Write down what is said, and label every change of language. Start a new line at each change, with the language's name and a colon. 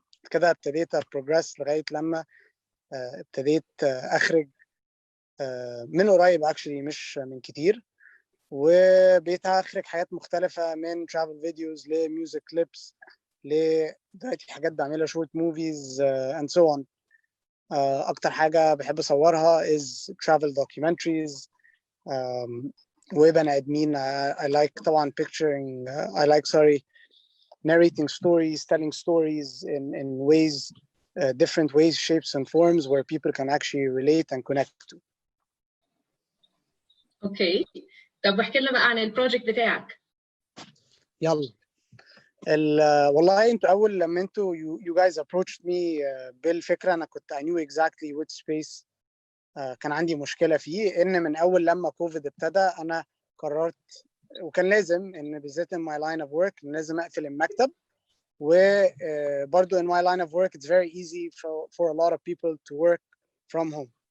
Arabic: كده ابتديت progress لغايه لما ابتديت اخرج من قريب actually مش من كتير، وبقيت اخرج حاجات مختلفه من
English: travel videos
Arabic: لميوزك كليبس دلوقتي حاجات بعملها
English: short movies and so on.
Arabic: اكتر حاجه بحب اصورها
English: is travel documentaries
Arabic: وبني ادمين.
English: I like طبعا picturing I like narrating stories, telling stories in ways, different ways, shapes and forms where people can actually relate and connect to.
Arabic: اوكي طب احكي لنا بقى عن البروجكت بتاعك. يلا. والله انتوا اول لما انتوا
English: you guys approached me
Arabic: بالفكره، انا كنت
English: I knew exactly which space
Arabic: كان عندي مشكله فيه. ان من اول لما كوفيد ابتدى انا قررت، وكان لازم ان بالذات
English: in my line of work
Arabic: لازم اقفل المكتب.
English: وبرضه in my line of work it's very easy for a lot of people to work from home.